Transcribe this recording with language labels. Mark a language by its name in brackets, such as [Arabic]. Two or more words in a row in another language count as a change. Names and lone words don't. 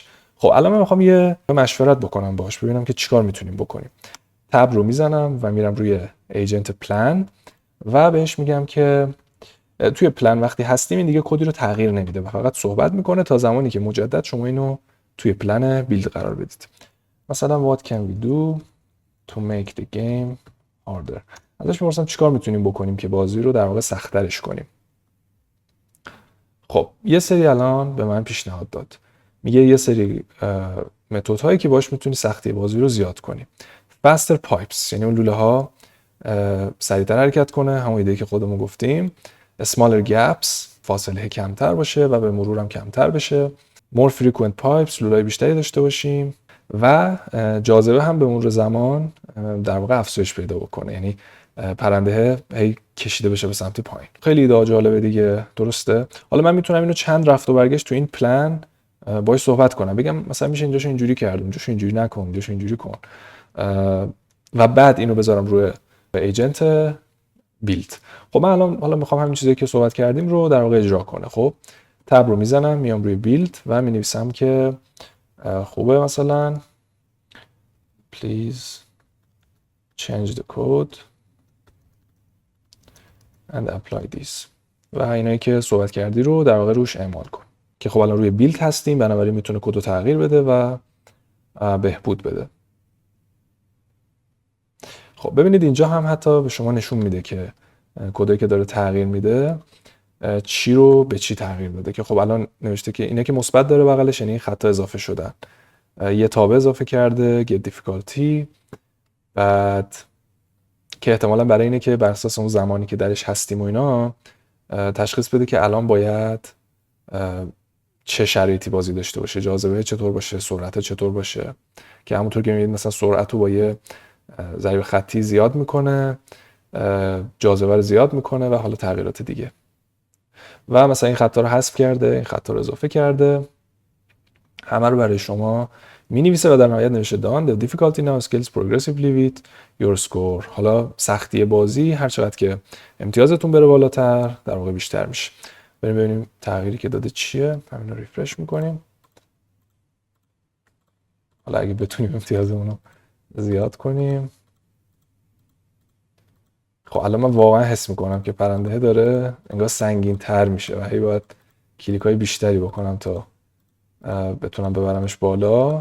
[Persian] خب الان من میخوام یه مشورت بکنم باهاش، ببینم که چیکار میتونیم بکنیم. تب رو میزنم و میرم روی [English] agent plan [Persian] و بهش میگم که توی پلن وقتی هستیم این دیگه کدی رو تغییر نمیده و فقط صحبت میکنه تا زمانی که مجدد شما اینو توی [English] plan build [Persian] قرار بدید. [English] مثلا what can we do to make the game harder. [Persian] ازش میپرسم چیکار میتونیم بکنیم که بازی رو در واقع سخت‌ترش کنیم. خب یه سری الان به من پیشنهاد داد، میگه یه سری متد هایی که باش میتونی سختی بازی رو زیاد کنی. [English] faster pipes [Persian] یعنی اون لوله ها سریعتر حرکت کنه، همون ایده که خودمون گفتیم. [English] smaller gaps [Persian] فاصله کمتر باشه و به مرور هم کمتر بشه. [English] more frequent pipes [Persian] لوله‌های بیشتری داشته باشیم و جاذبه هم به مرور زمان در واقع افزایش پیدا بکنه، یعنی پرنده هی کشیده بشه به سمت پایین. خیلی ایده جالبه دیگه، درسته؟ حالا من میتونم اینو چند رفت و برگشت تو این پلن باهاش صحبت کنم، بگم مثلا میشه اینجاشو اینجوری کرد، اونجاشو اینجوری نکن، اونجاشو اینجوری کن، و بعد اینو بذارم روی [English] agent build. [Persian] خب من الان حالا میخوام همین چیزی که صحبت کردیم رو در واقع اجرا کنه. خب تب رو میزنم، میام روی بیلد و مینویسم که خوبه مثلا [English] please change the code and apply this [Persian] و اینایی که صحبت کردی رو در واقع روش اعمال کن. که خب الان روی بیلد هستیم، بنابراین میتونه کد رو تغییر بده و بهبود بده. خب ببینید اینجا هم حتی به شما نشون میده که کدی که داره تغییر میده چی رو به چی تغییر داده. که خب الان نوشته که اینه که مثبت داره بغلش، یعنی خطا اضافه شدن، یه تابع اضافه کرده get difficulty، بعد که احتمالاً برای اینه که بر اساس اون زمانی که درش هستیم و اینا تشخیص بده که الان باید چه شرایطی بازی داشته باشه، جاذبه چطور باشه، سرعت چطور باشه. که همونطور که می‌بینید مثلا سرعت رو با یه ضریب خطی زیاد میکنه، جاذبه رو زیاد میکنه و حالا تغییرات دیگه. و مثلا این خطا رو حذف کرده، این خطا رو اضافه کرده، همه رو برای شما می‌نویسه و در نهایت نوشته [English] done the difficulty now scales progressively with your score. [Persian] حالا سختی بازی هر چقدر که امتیازتون بره بالاتر در واقع بیشتر میشه. بریم ببینیم تغییری که داده چیه. همین رو ریفرش میکنیم. حالا اگه بتونیم امتیازمون رو زیاد کنیم. خب الان من واقعا حس میکنم که پرنده داره انگار سنگین تر میشه و هی باید کلیک های بیشتری بکنم تا بتونم ببرمش بالا.